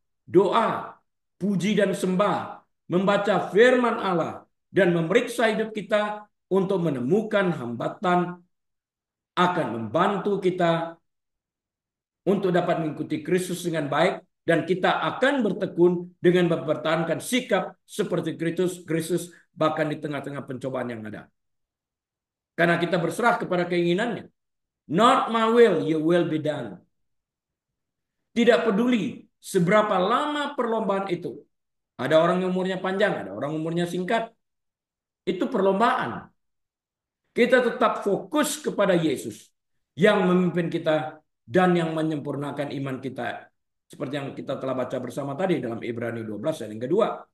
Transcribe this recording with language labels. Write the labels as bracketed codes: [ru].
[id] Doa, puji dan sembah, membaca firman Allah, dan memeriksa hidup kita untuk menemukan hambatan akan membantu kita untuk dapat mengikuti Kristus dengan baik, dan kita akan bertekun dengan mempertahankan sikap seperti Kristus bahkan di tengah-tengah pencobaan yang ada. Karena kita berserah kepada keinginannya. [en] Not my will, your will be done. [id] Tidak peduli seberapa lama perlombaan itu. Ada orang yang umurnya panjang, ada orang umurnya singkat. Itu perlombaan. Kita tetap fokus kepada Yesus yang memimpin kita dan yang menyempurnakan iman kita. Seperti yang kita telah baca bersama tadi dalam Ibrani 12 ayat yang kedua.